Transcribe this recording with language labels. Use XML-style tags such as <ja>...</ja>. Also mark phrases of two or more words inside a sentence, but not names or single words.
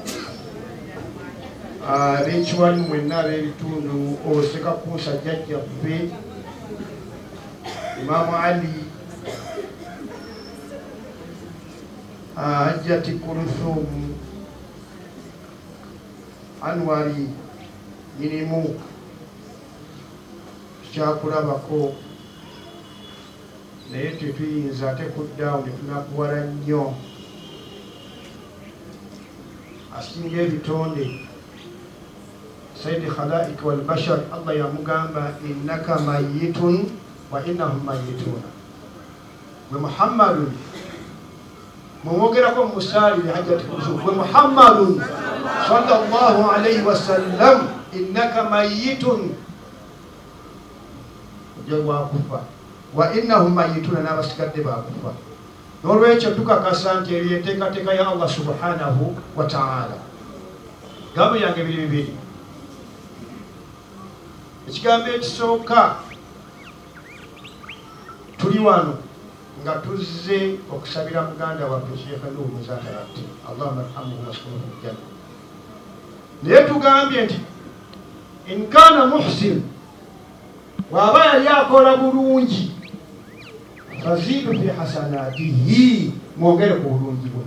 <lg>ab'ekiwani mwenna ab'ebitundu Osekakuusa jjajjaffe Imaamu Ali Hajjati Kulthum Anwari nyinimu kyakulabako naye tetuyinza ate kuddaawo netunakuwala nnyo asinga ebitonde Sayyidi</lg> <ar>خلائق والبشر</ar> <lg>Allah yamugamba</lg> <ar>إنك ميت وإنهم ميتون ومحمد</ar> <lg>mumwogerako musaali Hajjati Kulthum</lg> <ar>ومحمد صلى الله عليه وسلم إنك ميت</ar> <lg>wakufa</lg> <ar>وإنهم ميتون</ar> <lg>n'abasigadde bakufa. N'olwekyo tukakasa nti eryo enteekateeka ya Allah</lg> <ar>سبحانه وتعالى.</ar> <lg>Gambo yange biri bibiri. Ekigambo ekisooka tuli wano nga tuzze okusabira muganda waffe Sheikh Nuhu Muzata</lg> <ar>اللهم ارحمه وأسكنه في الجنة.</ar> <lg>Naye tugambye nti</lg> <ar>إن كان محسن</ar> <lg>waba yali akola bulungi</lg> <ar>فزد في حسناته</ar> <lg>mwongere ku bulungi bwe.</lg>